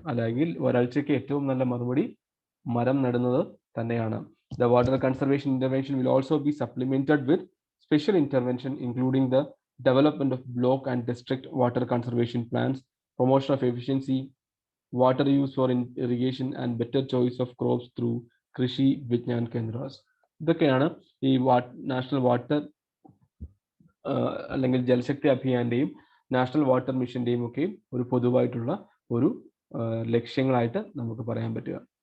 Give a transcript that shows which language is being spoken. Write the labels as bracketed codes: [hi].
[ml] അല്ലെങ്കിൽ വരൾച്ചയ്ക്ക് ഏറ്റവും നല്ല മറുപടി മരം നടുന്നത് തന്നെയാണ്. [en] The water conservation intervention will also be supplemented with special intervention including the development of block and district water conservation plans, promotion of efficiency, water use for irrigation and better choice of crops through Krishi Vigyan Kendras. [ml] ഇതൊക്കെയാണ് ഈ national water അല്ലെങ്കിൽ Jal Shakti അഭിയാന്റെയും national water മിഷന്റെയും ഒക്കെ ഒരു പൊതുവായിട്ടുള്ള ഒരു ലക്ഷ്യങ്ങളായിട്ട് നമുക്ക് പറയാൻ പറ്റുക.